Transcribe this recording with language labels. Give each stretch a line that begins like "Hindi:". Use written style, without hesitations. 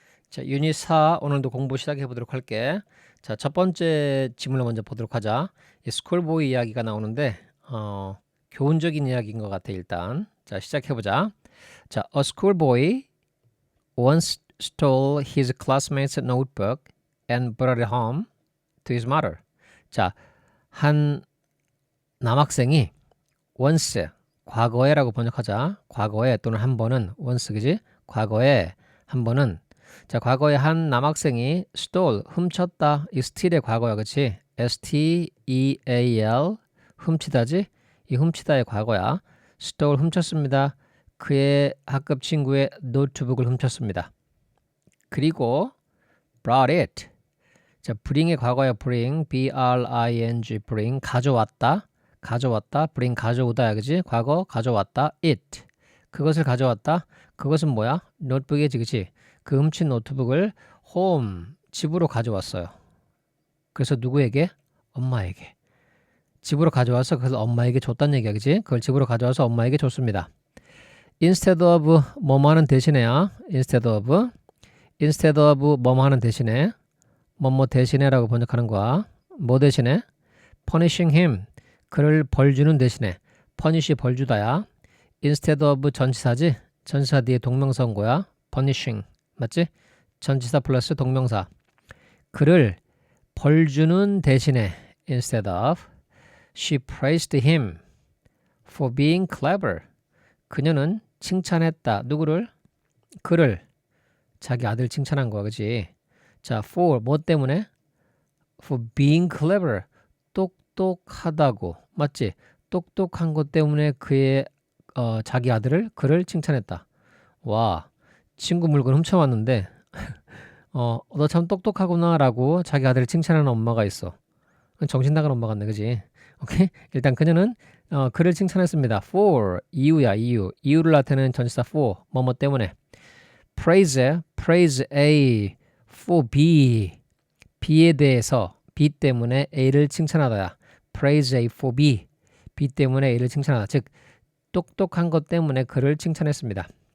Korean: 자, 유닛 4 오늘도 공부 시작해 보도록 할게. 자, 첫 번째 지문을 먼저 보도록 하자. 이 스쿨보이 이야기가 나오는데 교훈적인 이야기인 것 같아 일단. 자, 시작해 보자.
English: 자, a schoolboy once stole his classmate's notebook and brought it home to his mother.
Korean: 자, 한 남학생이 once 과거에라고 번역하자. 과거에 또는 한 번은 once 그지? 과거에 한 번은 자 과거에 한 남학생이 stole 훔쳤다. 이 steal의 과거야 그치? S-T-E-A-L 훔치다지? 이 훔치다의 과거야. stole 훔쳤습니다. 그의 학급 친구의 노트북을 훔쳤습니다. 그리고 brought it 자 bring의 과거야 bring B-R-I-N-G bring 가져왔다. 가져왔다. bring 가져오다야 그지? 과거 가져왔다. it 그것을 가져왔다. 그것은 뭐야? 노트북이지 그치? 그 훔친 노트북을 home 집으로 가져왔어요. 그래서 누구에게? 엄마에게. 집으로 가져와서 그래서 엄마에게 줬단 얘기야 그치? 그걸 집으로 가져와서 엄마에게 줬습니다. instead of 뭐뭐 하는 대신에야. instead of 뭐뭐 하는 대신에 뭐뭐 대신에라고 번역하는 거야. 뭐 대신에?
English: punishing him
Korean: 그를 벌 주는 대신에 punish 벌 주다야. instead of 전치사지? 전치사 뒤에 동명사 온 거야. punishing 맞지? 전치사 플러스 동명사. 그를 벌 주는 대신에
English: instead of she praised him for being clever.
Korean: 그녀는 칭찬했다. 누구를? 그를. 자기 아들 칭찬한 거야. 그치? 자, for 뭐 때문에?
English: for being clever.
Korean: 똑똑하다고. 맞지? 똑똑한 것 때문에 그의 자기 아들을 그를 칭찬했다. 와, 친구 물건 훔쳐왔는데 너 참 똑똑하구나 라고 자기 아들을 칭찬하는 엄마가 있어. 정신 나간 엄마 같네. 그지? 오케이? 일단 그녀는 그를 칭찬했습니다. for 이유야 이유. 이유를 나타내는 전치사 for 뭐뭐 때문에. praise A for B B에 대해서 B 때문에 A를 칭찬하다야. praise A for B B 때문에 A를 칭찬하다. 즉 똑똑한 것 때문에 그를 칭찬했습니다.